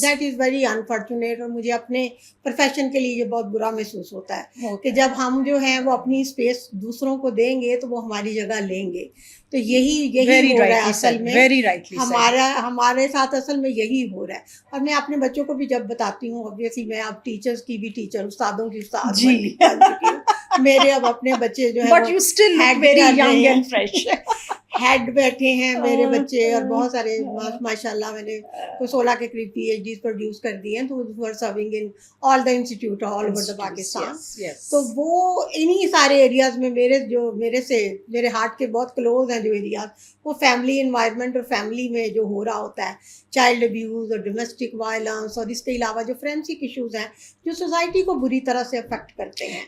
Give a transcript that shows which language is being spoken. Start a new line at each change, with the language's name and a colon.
English: That is very unfortunate.
Urdu: اور مجھے اپنے پروفیشن کے لیے یہ بہت برا محسوس ہوتا ہے کہ جب ہم جو ہیں وہ اپنی اسپیس دوسروں کو دیں گے تو وہ ہماری جگہ لیں گے. تو یہی ہو رہا ہے اصل میں, ہمارے ساتھ اصل میں یہی ہو رہا ہے. اور میں اپنے بچوں کو بھی جب بتاتی ہوں, obviously میں اب ٹیچرز کی بھی ٹیچر, استادوں کی استاد بن چکی ہوں. میرے اب اپنے بچے جو ہے
English: But you still look very young and fresh.
Urdu: Head بیٹھے ہیں میرے بچے اور بہت سارے ماشاء اللہ میں نے کوئی 16 کے قریب پی ایچ ڈیز پروڈیوس کر دی ہیں تو
English: Serving in all the institute all over the Pakistan.
Urdu: تو وہ انہی سارے ایریاز میں میرے ہارٹ کے بہت کلوز ہیں جو ایریاز, وہ فیملی انوائرمنٹ اور فیملی میں جو ہو رہا ہوتا ہے چائلڈ ابیوز اور ڈومیسٹک وائلنس, اور اس کے علاوہ جو فرینسک ایشوز ہیں جو سوسائٹی کو بری طرح سے افیکٹ کرتے ہیں.